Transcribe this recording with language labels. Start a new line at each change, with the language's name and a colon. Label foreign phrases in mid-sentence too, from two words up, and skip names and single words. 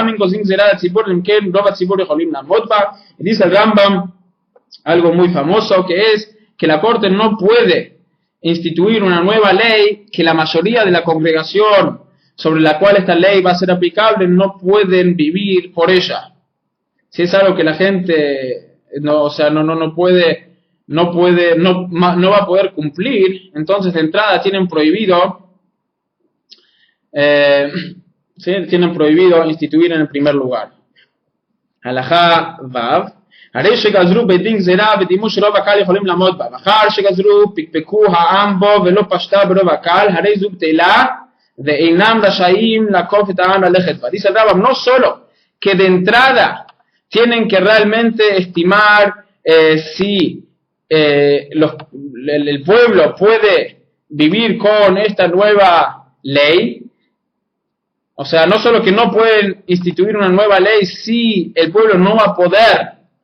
Spanish: Y dice el Rambam algo muy famoso, que es que la corte no puede instituir una nueva ley que la mayoría de la congregación sobre la cual esta ley va a ser aplicable no pueden vivir por ella. Si es algo que la gente no va a poder cumplir, entonces de entrada tienen prohibido ¿sí? Tienen prohibido instituir en el primer lugar.
Hebrew: הלכה ו. הרי שגזרו בדין גזירה ודימו שרוב הקהל יכולים לעמוד בה. ואחר שגזרו פקפקו העם בו ולא פשטה ברוב הקהל, הרי זו בטלה ואינם רשאים לעקוף את העם ללכת בה.
Spanish: Dice el Rambam, no solo que de entrada tienen que realmente estimar si el pueblo puede vivir con esta nueva ley, o sea, no solo que no pueden instituir una nueva ley si el pueblo no va a poder